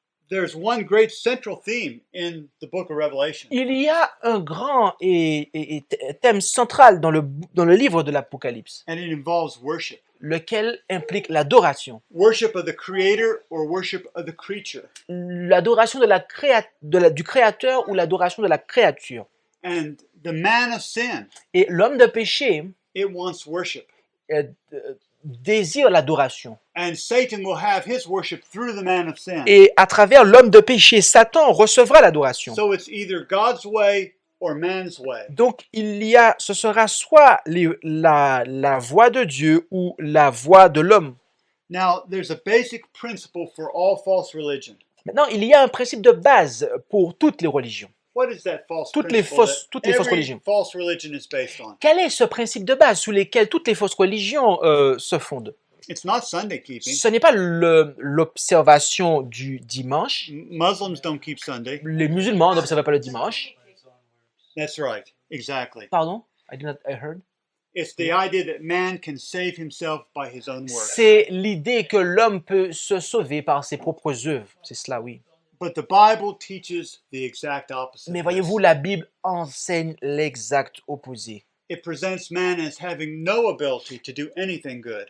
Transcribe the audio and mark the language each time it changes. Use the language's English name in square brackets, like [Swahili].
[English] There's one great central theme in the book of Revelation. [French] Il y a un grand et thème central dans le livre de l'Apocalypse, [English] And it involves worship. [French] lequel implique l'adoration. [English] Worship of the Creator or worship of the creature. [French] L'adoration du Créateur ou l'adoration de la créature. [English] And the man of sin, [French] Et l'homme de péché [English] it wants worship. [French] désire l'adoration. [English] And Satan will have his worship through the man of sin. [French] Et à travers l'homme de péché, Satan recevra l'adoration. [English] So it's either God's way or man's way. [French] Donc, ce sera soit la voie de Dieu ou la voie de l'homme. [English] Now, there's a basic principle for all false religion. [French] Maintenant, il y a un principe de base pour toutes les religions. [English] What is that false [French] Toutes les [English] principle [French] fausses [English] that every [French] religions. [English] false religion is based on? [French] Quel est ce principe de base sous lequel toutes les fausses religions se fondent? [English] It's not Sunday keeping. [French] Ce n'est pas l'observation du dimanche. [English] Muslims don't keep Sunday. [French] Les musulmans n'observent pas le dimanche. [English] That's right. Exactly. Pardon? I heard. It's the idea that man can save himself by his own works. [French] C'est l'idée que l'homme peut se sauver par ses propres œuvres. C'est cela, oui. [English] But the Bible teaches the exact opposite. [French] Mais voyez-vous, la Bible enseigne l'exact opposé. [English] It presents man as having no ability to do anything good.